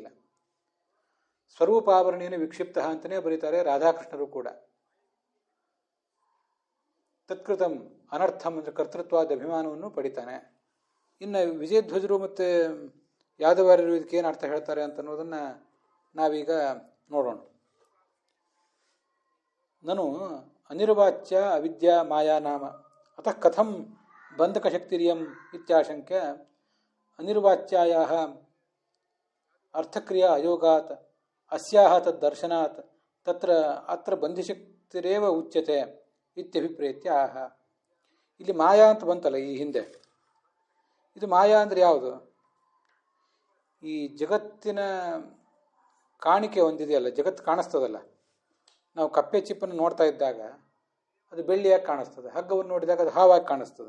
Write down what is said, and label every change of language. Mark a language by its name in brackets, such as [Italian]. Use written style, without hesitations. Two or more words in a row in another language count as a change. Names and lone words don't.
[Sanskrit] ಸ್ವರೂಪಾವರಣೇನ ವಿಕ್ಷಿಪ್ತ [Kannada] ಅಂತಲೇ ಬರೀತಾರೆ ರಾಧಾಕೃಷ್ಣರು ಕೂಡ. [Sanskrit] ತತ್ಕೃತಂ ಅನರ್ಥಂ [Kannada] ಅಂದರೆ ಕರ್ತೃತ್ವಾದ ಅಭಿಮಾನವನ್ನು ಪಡಿತಾನೆ. ಇನ್ನು ವಿಜಯಧ್ವಜರು ಮತ್ತು ಯಾದವಾರ್ಯರು ಇದಕ್ಕೇನು ಅರ್ಥ ಹೇಳ್ತಾರೆ ಅಂತ ಅನ್ನೋದನ್ನು ನಾವೀಗ ನೋಡೋಣ. [Sanskrit] ನನು ಅನಿರ್ವಾಚ್ಯ ಅವಿದ್ಯಾ ಮಾಯಾ ನಾಮ ಅತಃ ಕಥಂ ಬಂಧಕಶಕ್ತಿರಿಯಂ ಇತ್ಯಾಶಂಕ್ಯ ಅನಿರ್ವಾಚ್ಯಾಯಾಃ ಅರ್ಥಕ್ರಿಯಾ ಅಯೋಗಾತ್ ಅಸ್ಯಾಹ ತದ್ದರ್ಶನಾತ್ ತತ್ರ ಅತ್ರ ಬಂಧಿಶಕ್ತಿರೇವ ಉಚ್ಯತೆ ಇತ್ಯಭಿಪ್ರೇತ್ಯ ಆಹ. [Kannada] ಇಲ್ಲಿ ಮಾಯಾ ಅಂತ ಬಂತಲ್ಲ ಈ ಹಿಂದೆ, ಇದು ಮಾಯಾ ಅಂದರೆ ಯಾವುದು? ಈ ಜಗತ್ತಿನ ಕಾಣಿಕೆ ಒಂದಿದೆಯಲ್ಲ, ಜಗತ್ತು ಕಾಣಿಸ್ತದಲ್ಲ, ನಾವು ಕಪ್ಪೆ ಚಿಪ್ಪನ್ನು ನೋಡ್ತಾ ಇದ್ದಾಗ ಅದು ಬೆಳ್ಳಿಯಾಗಿ ಕಾಣಿಸ್ತದೆ, ಹಗ್ಗವನ್ನು ನೋಡಿದಾಗ ಅದು ಹಾವಾಗಿ ಕಾಣಿಸ್ತದೆ.